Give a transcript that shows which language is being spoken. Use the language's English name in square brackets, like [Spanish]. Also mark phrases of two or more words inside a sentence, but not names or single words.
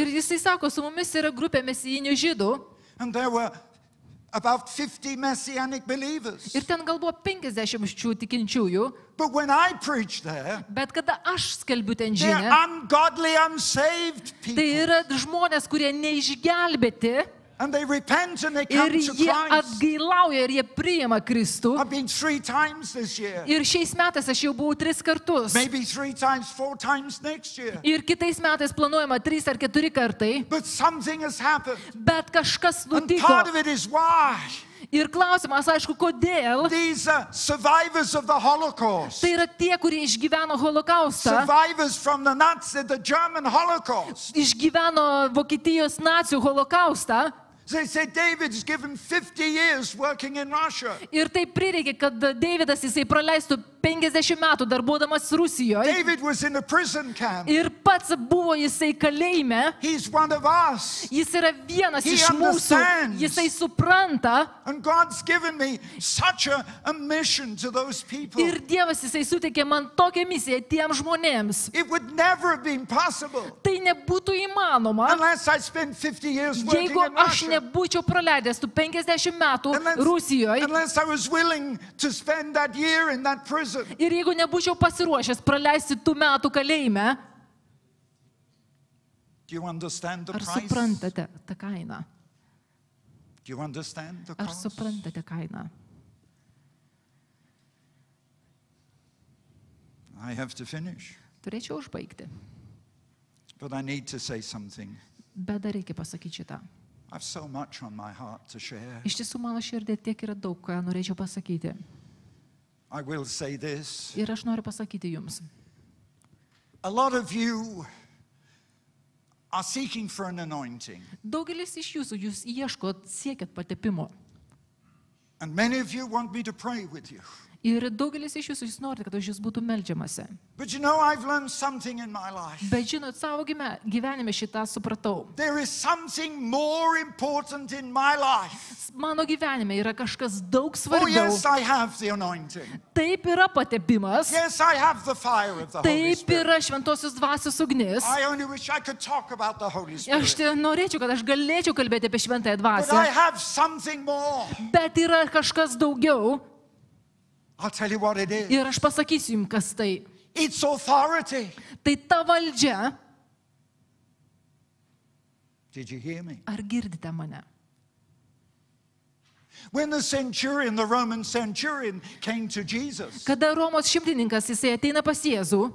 [Lithuanian] Ir [English] us. [Lithuanian] jisai sako, su mumis yra grupė mesijinių žydų. [English] And there were about 50 Messianic believers. [Lithuanian] Ir ten gal buvo 50 šių tikinčiųjų. [English] But when I preached there, [Lithuanian] Bet kada aš skelbiu ten [English] they're [Lithuanian] žinią, [English] ungodly, unsaved [Lithuanian] tai [English] people. [Lithuanian] yra žmonės, kurie neišgelbėti. [English] And they repent and they [Lithuanian] Ir [English] come to [Lithuanian] jie [English] Christ. [Lithuanian] atgailauja ir jie priima Kristų. [English] I've been 3 times this year. [Lithuanian] Ir šiais metais aš jau buvau 3 kartus. [English] Maybe 3 times, 4 times next year. [Lithuanian] Ir kitais metais planuojama 3 ar 4 kartai. [English] But something has happened. [Lithuanian] Bet kažkas [English] And [Lithuanian] nutiko. [English] part of it is why. [Lithuanian] Ir klausimas, aišku, kodėl. [English] These are survivors of the Holocaust. [Lithuanian] Tai yra tie, kurie išgyveno holokaustą. [English] Survivors from the German Holocaust. [Lithuanian] Išgyveno Vokietijos nacių holokaustą. [English] They said David's given 50 years working in Russia. [Lithuanian] Ir tai prireikė, kad Deividas jisai praleistų 50 metų darbuodamas Rusijoje. [English] David was in a prison camp. [Lithuanian] Ir pats buvo jisai kalėjime. [English] He's one of us. [Lithuanian] Jis yra vienas [English] He [Lithuanian] iš mūsų. [English] understands. [Lithuanian] Jisai supranta. [English] And God's given me such a mission to those people. [Lithuanian] Ir Dievas jisai suteikė man tokią misiją tiems žmonėms. [English] It would never have been possible [Lithuanian] Tai nebūtų įmanoma, [English] unless I spent 50 years working [Lithuanian] jeigu [English] in [Lithuanian] aš [English] Russia. [Lithuanian] nebūčiau praleidęs tų 50 metų Rusijoje. [English] Unless I was willing to spend that year in that prison. [Lithuanian] Ir jeigu nebūčiau pasiruošęs praleisti tų metų kalėjime. [English] Do you understand the [Lithuanian] Ar [English] price? [Lithuanian] suprantate tą kainą? [English] Do you understand the [Lithuanian] Ar [English] cost? [Lithuanian] suprantate kainą? [English] I have to finish, [Lithuanian] Turėčiau užbaigti, [English] but I need to say something. [Lithuanian] bet dar reikia pasakyti šitą. [English] I have so much on my heart to share. [Lithuanian] Iš tiesų mano širdė tiek yra daug, ką norėčiau pasakyti. [English] I will say this. [Lithuanian] Ir aš noriu pasakyti jums. [English] A lot of you are seeking for an anointing. [Lithuanian] Daugelis iš jūsų, jūs ieškot, siekiat patepimo. [English] And many of you want me to pray with you. [Lithuanian] Ir daugelis iš jūsų, jūs norite, kad už jūs būtų meldžiamasi. [English] But you know, I've learned something in my life. [Lithuanian] Bet žinot, savo gyvenime šitą supratau. [English] There is something more important in my life. [Lithuanian] Mano gyvenime yra kažkas daug [English] Oh [Lithuanian] svarbiau. [English] yes, I have the anointing. [Lithuanian] Taip yra patepimas. [English] Yes, I have the fire of the Holy [Lithuanian] Taip [English] Spirit. [Lithuanian] yra šventosios dvasios ugnis. [English] I only wish I could talk about the Holy [Lithuanian] Aš [English] Spirit. [Lithuanian] norėčiau, kad aš galėčiau kalbėti apie šventąją [English] But I [Lithuanian] dvasią. [English] have something more. [Lithuanian] Bet yra kažkas daugiau. [English] I'll tell you what it is. [Lithuanian] Ir aš pasakysiu jums, kas tai. [English] It's authority. [Lithuanian] Tai ta valdžia. [English] Did you hear me? [Lithuanian] Ar girdite mane? [English] When the Roman centurion came to Jesus, [Lithuanian] Kada Romos šimtininkas jisai ateina pas Jėzų,